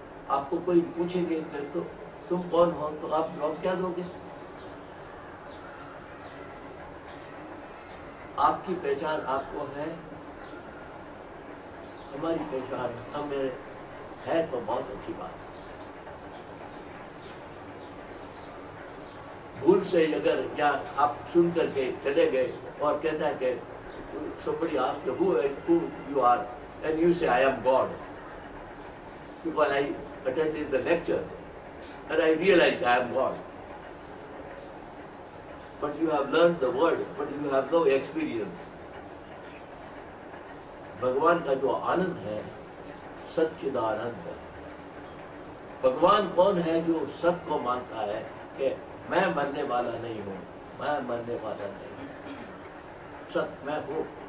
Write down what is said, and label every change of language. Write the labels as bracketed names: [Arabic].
[Hindi] आपको कोई पूछेंगे तो तुम कौन हो, तो आप जवाब क्या दोगे? आपकी पहचान आपको है, हमारी पहचान हमें है, तो बहुत अच्छी बात है। भूल से अगर या आप सुन करके चले गए और कहता है कि [English] somebody asked you who you are and you say I am God, because I attended the lecture and I realized I am God, but you have learned the word but you have no experience. [Hindi] भगवान का जो आनंद है सच्चिदानंद। भगवान कौन है? जो सत्य को मानता है कि मैं मरने वाला नहीं हूं, मैं मरने वाला नहीं हूं, सत्य मैं हूं।